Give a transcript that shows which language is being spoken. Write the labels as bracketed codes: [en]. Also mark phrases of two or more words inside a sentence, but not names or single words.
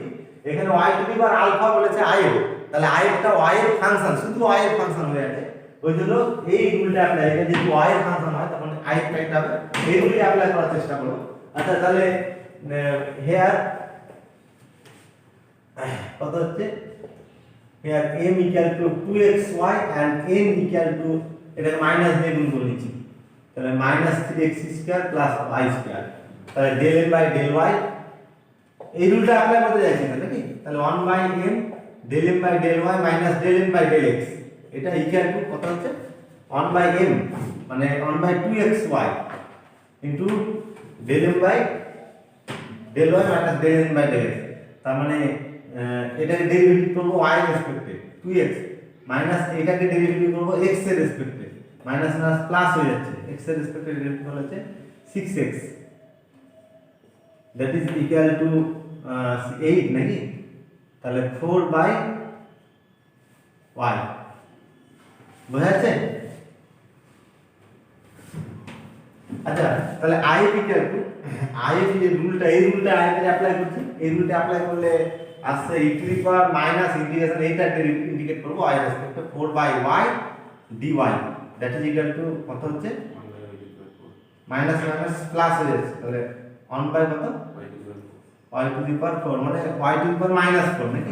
[bn] এখানে [en] y to the power alpha [bn] বলেছে i এর, তাহলে i টা y এর ফাংশন, শুধু y এর ফাংশন হয়ে আছে, ওই জন্য এই রুলটা অ্যাপ্লাই, এটা যদি y এর ফাংশন হয় তখন i টা হবে, এই রুলটা অ্যাপ্লাই করার চেষ্টা করব। আচ্ছা তাহলে here কত হচ্ছে, [en] here m equal to 2xy and n equal to, [bn] এটাকে মাইনাস দিয়ে গুণ করে নিচ্ছি, তাহলে [en] minus 3x square plus y square, [bn] তাহলে del [en] n by del y, [bn] এই রুলটা অ্যাপ্লাই করতে যাচ্ছি না নাকি, তাহলে [en] 1 by m del m by del y minus del n by del x, এটা equal to [bn] কত হচ্ছে [en] 1 by m মানে 1 by 2xy into del m by del y minus del n by del x, [bn] তার মানে এটাকে ডেরিভেটিভ করব y এর রেসপেক্টে 2x মাইনাস এটাকে ডেরিভেটিভ করব x এর রেসপেক্টে, [en] minus minus plus [bn] হয়ে যাচ্ছে, x এর রেসপেক্টে ডেরিভেটিভ হচ্ছে 6x, [en] that is equal to 8 [bn] নাকি, তাহলে [en] 4 by y, [bn] বোঝা যাচ্ছে। আচ্ছা তাহলে [en] i equal to i [bn] এর যে রুলটা, এই রুলটা i এর অ্যাপ্লাই করছি, এই রুলটা অ্যাপ্লাই করলে আসছে [en] e to the power minus integration, [bn] এইটা ইন্ডিকেট করব y রেসপেক্টে [en] 4 by y dy, that is equal to [bn] কত হচ্ছে [en] minus minus plus [bn] হয়ে যাচ্ছে, তাহলে [en] 1 by [bn] কত [en] y to the power 4 [bn] মানে [en] y to the power minus 4 [bn] নাকি।